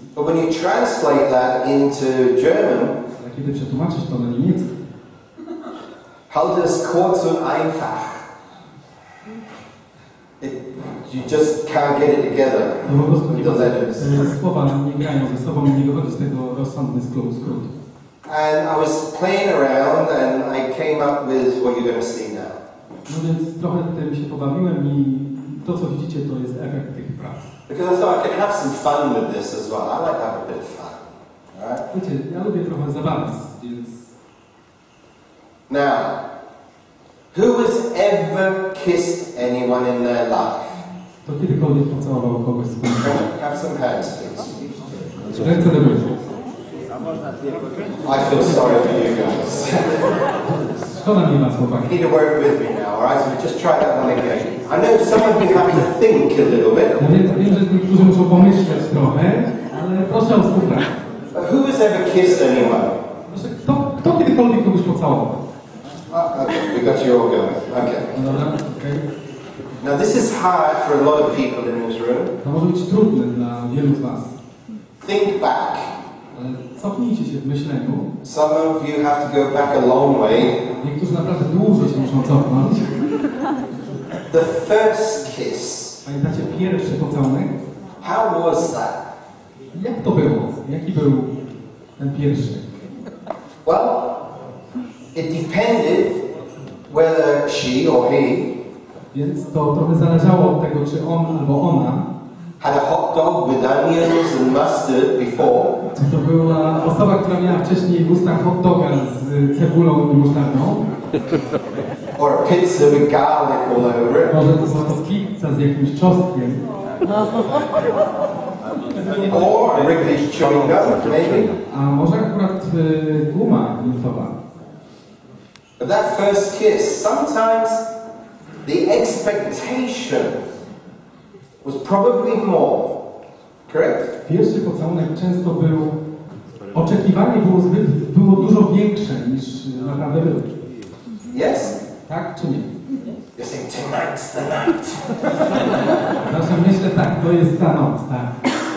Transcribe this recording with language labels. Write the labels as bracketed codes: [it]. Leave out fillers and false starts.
[en] But when you translate that into German, [pl] ale kiedy przetłumaczysz to na niemiecki, [de] halt es kurz und einfach. [en] You just can't get it together. [pl] No po prostu [en] The letters. [pl] słowa nie grają ze sobą i nie wychodzi z tego rozsądny skrót. [en] And I was playing around and I came up with what you're going to see now. [pl] No więc trochę tym się pobawiłem i to, co widzicie, to jest efekt tych prac. [en] Because I thought I could have some fun with this as well. I like to have a bit of fun. All right? [pl] Wiecie, ja lubię trochę zabawy, więc... [en] Now, who has ever kissed anyone in their life? [pl] To kiedykolwiek pocałował kogoś z góry. [en] Have some hands, please. [pl] Ręce do góry. [en] I feel sorry for you guys. [pl] Szkoda mi was, [en] You [pl] chłopaki. [en] need to work with me now, all right? So just try that one again. I know some of you have to think a little bit. [pl] Ja wiem, że niektórzy muszą pomyśleć trochę, ale proszę o współpracę. [en] But who has ever kissed anyone? [pl] Proszę, kto kiedykolwiek kogoś pocałował? [en] Okay, we got you all going. Okay. [pl] No dobra, okej. [en] Now this is hard for a lot of people in this room. [pl] To może być trudne dla wielu z was. [en] Think back. [pl] Ale cofnijcie się w myśleniu. [en] Some of you have to go back a long way. [pl] Niektórzy naprawdę dłużej się muszą cofnąć. [en] The first kiss. [pl] Pamiętacie pierwszy pocałunek? [en] How was that? [pl] Jak to było? Jaki był ten pierwszy? [en] Well, it depended whether she or he [pl] Więc to trochę zależało od tego, czy on albo ona [en] had a hot dog with onions and mustard before, [pl] czy to była osoba, która miała wcześniej w ustach hot doga z cebulą i musztardą, [en] or a pizza with garlic all over it, [pl] może to była to pizza z jakimś czosnkiem, [en] or a Ricketts chewing gum, maybe. [pl] a może akurat guma miętowa. [en] But that first kiss, sometimes the expectation was probably more. Correct? [pl] Pierwszy pocałunek często był, oczekiwanie było dużo większe niż naprawdę było. [en] Yes? [pl] Tak czy nie? [en] You're saying tonight's the night. [pl] Zawsze myślę tak, to jest ta noc, tak.